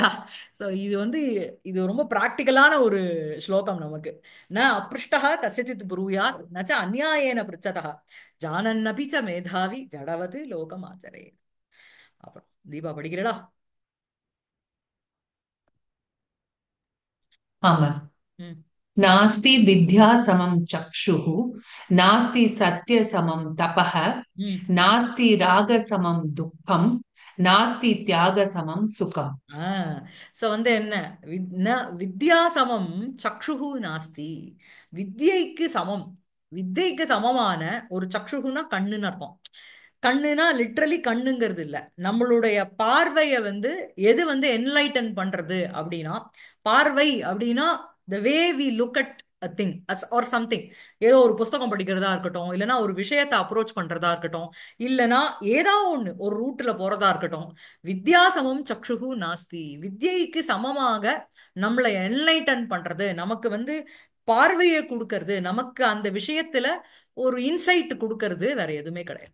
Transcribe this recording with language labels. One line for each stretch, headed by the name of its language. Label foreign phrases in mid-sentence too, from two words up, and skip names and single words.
Tamil: சோ இது வந்து இது ரொம்ப பிராக்டிக்கலான ஒரு ஸ்லோகம் நமக்கு.
Sanskrit: न अपृष्टः कस्यचित् ब्रूयात् न च अन्यायेन पृच्छतः जानन्नपि च मेधावी जडवत् लोकम् आचरेत्.
Tamil: அப்புறம் தீபா படிக்கிறடா? ஆமா. ம்.
Sanskrit: नास्ति विद्या समं चक्षुः, नास्ति सत्य समं तपः, ம். नास्ति राग समं दुःखं, नास्ति त्याग समं सुखम्.
Tamil: சோ வந்து என்ன,
Sanskrit: न विद्या समं चक्षुः नास्ति.
Tamil: வித்யைக்கு சமம், வித்யைக்கு சமமான ஒரு சக்ஷுகுனா கண்ணுன்னு அர்த்தம். கண்ணுனா லிட்ரலி கண்ணுங்கிறது இல்ல, நம்மளுடைய பார்வைய வந்து எது வந்து என்லைட்டன் பண்றது அப்படின்னா, பார்வை அப்படின்னா
English: the way we look at a thing as or something.
Tamil: ஏதோ ஒரு புஸ்தகம் படிக்கிறதா இருக்கட்டும், இல்லைன்னா ஒரு விஷயத்தை அப்ரோச் பண்றதா இருக்கட்டும், இல்லைன்னா ஏதோ ஒண்ணு ஒரு ரூட்ல போறதா இருக்கட்டும்.
Sanskrit: विद्यासमं चक्षुः नास्ति,
Tamil: வித்யைக்கு சமமாக நம்மளை என்லைட்டன் பண்றது, நமக்கு வந்து பார்வையை கொடுக்கறது, நமக்கு அந்த விஷயத்துல ஒரு இன்சைட் கொடுக்கறது வேற எதுவுமே கிடையாது.